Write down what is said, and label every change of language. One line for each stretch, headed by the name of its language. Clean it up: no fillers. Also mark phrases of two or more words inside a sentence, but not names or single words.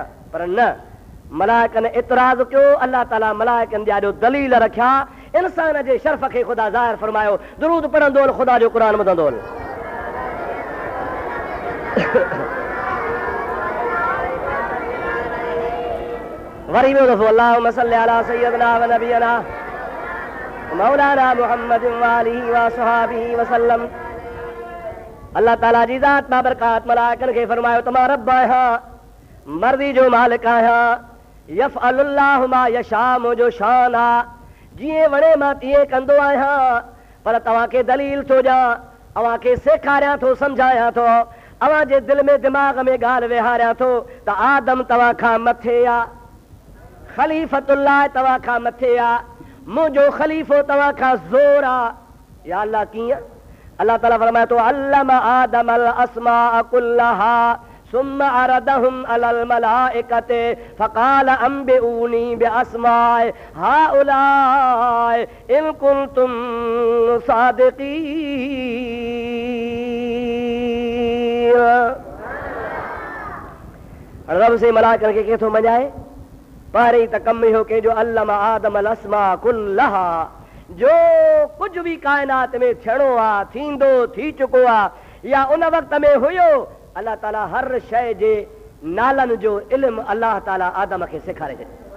Sindhi: पर न, मलाइकनि इतराज़ कयो। अल्लाह ताला मलाइकनि जा ॾियो दलील रखिया, इंसान जे शर्फ़ खे ख़ुदा ज़ाहिर फरमायो। दुरूद पढ़ंदो ख़ुदा जो क़ुरान ॿुधंदो। वरी ॿियो दफ़ो
Arabic: اللهم صل على سيدنا ونبينا مولانا محمد وآله وأصحابه وسلم.
Sindhi: अल्लाह ताला जी ज़ात बाबरकात मलाइकनि खे फरमायो त मां रब आहियां, मर्ज़ी जो मालिक आहियां।
Arabic: يفعل الله ما يشاء,
Sindhi: मुंहिंजो शान आहे, जीअं वणे मां तीअं कंदो आहियां। पर तव्हांखे दलील थो ॾियां, अव्हांखे सेखारियां थो, सम्झायां थो, अव्हां जे दिलि में दिमाग़ में ॻाल्हि विहारियां थो त आदम तव्हां खां मथे आहे, ख़लीफ़तुल्लाह तव्हां खां मथे आहे, मुंहिंजो ख़लीफ़ो तव्हां खां ज़ोर आहे। या अल्लाह कीअं? अल्लाह ताला फरमाए थो
Arabic: علم آدم الأسماء كلها ثم عرضهم على الملائكة فقال أنبئوني بأسماء هؤلاء إن كنتم صادقين.
Sindhi: रब से मलाइकनि खे केथो मञाए? पहिरीं त कमु इहो कहिड़ो,
Arabic: علم آدم الأسماء كلها,
Sindhi: जो कुझु बि काइनात में थियणो आहे, थींदो, थी चुको आहे या उन वक़्त में हुयो, अल्लाह ताला हर शइ जे नालनि जो इल्मु अल्लाह ताला आदम खे सेखारे छॾियो।